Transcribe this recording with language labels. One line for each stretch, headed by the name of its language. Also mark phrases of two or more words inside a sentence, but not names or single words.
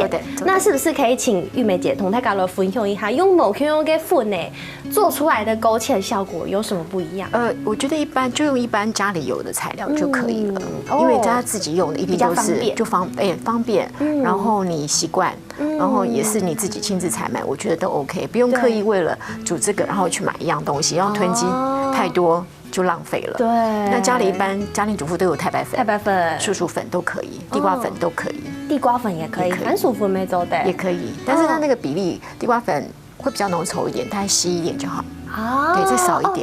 Chinese: 那是不是可以請玉梅姐同大家來分享一下，用無同嘅粉呢做出來的勾芡效果有什麼不一樣？我覺得一般就用一般家裡有的材料就可以了，因為家自己用的一定都是就方便，然後你習慣。然後也是你自己親自採買，我覺得都 OK，不用刻意為了煮這個，然後去買一樣東西，然後囤積太多就浪费了。对，那家里一般家庭主妇都有太白粉、素薯粉都可以，地瓜粉都可以，地瓜粉也可以，番薯粉没做的也可以，但是它那个比例，地瓜粉会比较浓稠一点，它稀一点就好。对，再少一点，